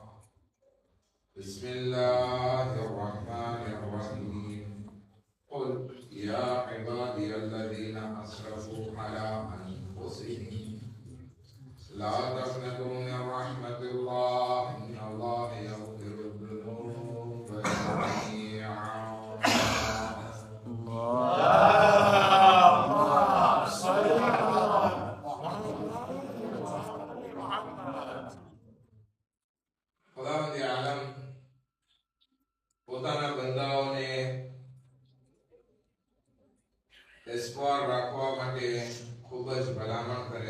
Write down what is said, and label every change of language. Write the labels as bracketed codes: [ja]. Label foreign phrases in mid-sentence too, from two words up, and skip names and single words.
[ar] بسم الله الرحمن الرحيم. قل يا عبادي الذين أسرفوا على أنفسهم لا تقنطوا من رحمة الله إن الله يغفر الذنوب جميعا. [gu] ખુદાવંદ આલમ પોતાના બંદાઓને એસ્પોર રાખવા માટે ખૂબ જ ભલામણ કરે